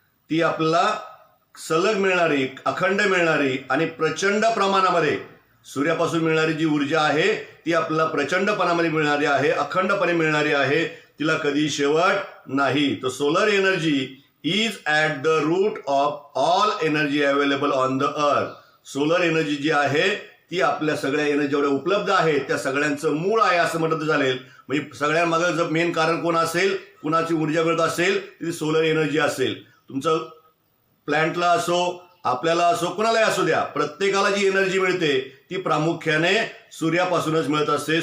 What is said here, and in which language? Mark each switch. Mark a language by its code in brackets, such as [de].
[mr] ती आपल्याला सलग मिळणारी, अखंड मिळणारी आणि प्रचंड प्रमाणामध्ये सूर्यापासून मिळणारी जी ऊर्जा आहे ती आपल्याला प्रचंडपणामध्ये मिळणारी आहे, अखंडपणे मिळणारी आहे, तिला कधी शेवट नाही. [en] तर solar energy is at the root of all energy available on the earth. [mr] Solar energy जी आहे ती आपल्या सगळ्या एनर्जी जेवढ्या उपलब्ध आहेत त्या सगळ्यांचं मूळ आहे असं म्हटलं चालेल. म्हणजे सगळ्यांमागे जर मेन कारण कोण असेल, कुणाची ऊर्जा मिळत असेल ती सोलर एनर्जी असेल. तुमचं प्लॅन्टला असो, आपल्याला असो, कुणालाही असू द्या, प्रत्येकाला जी एनर्जी मिळते ती प्रामुख्याने सूर्यापासूनच मिळत असते.